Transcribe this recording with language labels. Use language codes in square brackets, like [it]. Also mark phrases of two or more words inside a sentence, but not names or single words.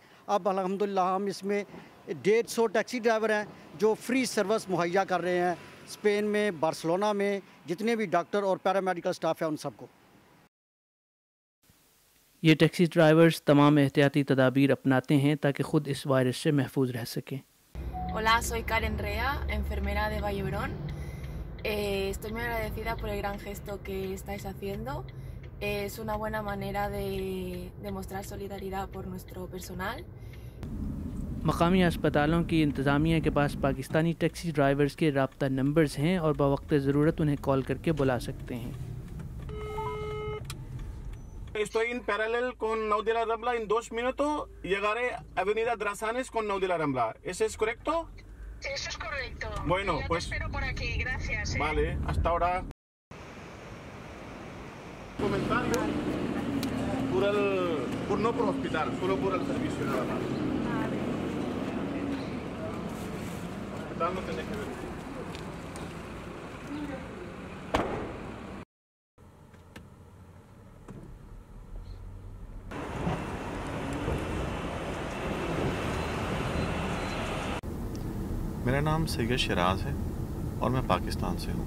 [ur] اب الحمدللہ ہم اس میں 150 [en] taxi driver [ur] ہیں جو [en] free service [ur] مہیا کر رہے ہیں اسپین میں، بارسلونا میں جتنے بھی ڈاکٹر اور [en] paramedical staff [ur] ہے ان سب کو. یہ [en] taxi drivers [ur] تمام احتیاطی تدابیر اپناتے ہیں تاکہ خود اس وائرس سے محفوظ رہ سکیں. [es] Hola, soy Karen Rea, enfermera de Vallebrón. Estoy muy agradecida por el gran gesto que estáis haciendo. Es una buena manera de demostrar solidaridad por nuestro personal. [ur] مقامی اسپتالوں کی انتظامیہ کے پاس پاکستانی [en] taxi drivers [ur] کے رابطہ نمبرز ہیں اور بوقت ضرورت انہیں کال کر کے بلا سکتے ہیں. [es] Estoy en paralel con Nau de la Rambla. En 2 minutos llegaré a Avenida Drasanes con Nau de la Rambla. ¿Eso es correcto? Eso es correcto. Bueno, ya pues te espero por aquí. Gracias. Vale, hasta ahora. Comentario no por hospital, solo por el servicio nada más. Hospital no tiene que ver. [ur] میرا نام سید شراز ہے اور میں پاکستان سے ہوں.